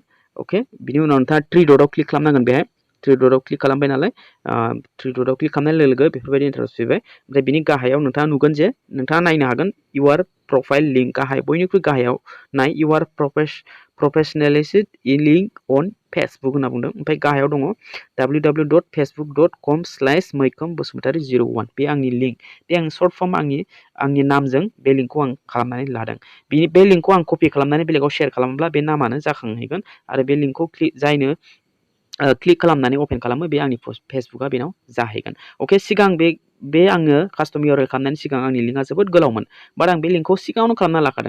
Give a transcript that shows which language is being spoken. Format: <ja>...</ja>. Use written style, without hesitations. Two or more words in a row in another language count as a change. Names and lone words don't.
<brx>अके, बिनि उनाव नोंथाङा थ्रि डटआव क्लिक खालामनांगोन। बेहाय थ्रि डटआव क्लिक खालामबाय नालाय, थ्रि डटआव क्लिक खालामनाय लोगो लोगो बेफोरबायदि इन्टारफेस फैबाय। ओमफ्राय बिनि गाहायाव नोंथाङा नुगोन जे नोंथाङा नायनो हागोन</brx> <en>your profile link,</en> <brx>गाहाय बयनिख्रुइ गाहायाव नाय</brx> <en>your professionalist link on Facebook</en> <brx>होनना बुंदों। ओमफ्राय गाहायाव दङ www.facebook.com/mwikhwm-basumatary01। बे आंनि लिंक, बे आंनि</brx> <en>short form,</en> <brx>आंनि नामजों बे लिंकखौ आं खालामनानै लादों। बे लिंकखौ आं कपि खालामनानै बेलेगाव शेयार खालामोब्ला बे नामानो जाखांहैगोन आरो बे लिंकखौ जायनो क्लिक खालामनानै अपेन खालामो, बे आंनि फेसबुकआ बेनाव जाहैगोन। अके, सिगां बे आङो</brx> <en>custom URL</en> <brx>खालामनायनि सिगां आंनि लिंकआ जोबोद गोलावमोन, बाट आं बे लिंकखौ सिगाङावनो खालामना लाखादों।</brx>